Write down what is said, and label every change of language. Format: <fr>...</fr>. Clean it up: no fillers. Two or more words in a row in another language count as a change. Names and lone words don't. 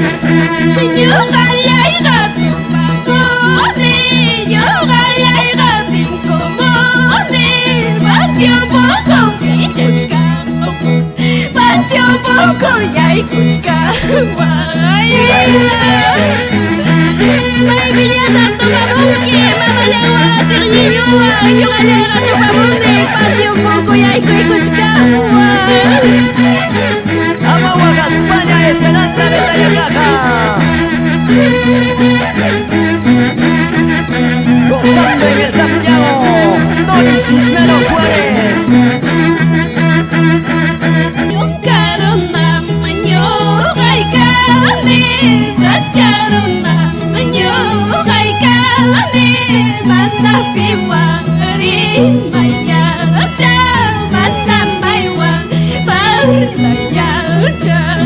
<qu>Ñuqallayqa tumpapuni, ñuqallayqa tinkumuni, patiopuku yaykuchkawan, patiopuku yaykuchkawan. May piñata tupamunki, mamallawan chirniñuwan, ñuqallayqa tupamuni, patiopuku yaykuchkawan. Amahuaca,</qu> <es>España, Esperanza de Tayacaja. Gozando en el Santiago, Tony Cisneros Suárez.</es> <qu>Yunkaruna ñuqaykani, sacharuna ñuqaykani, mana piwan rimayacha, mana maywan parlayacha.</qu>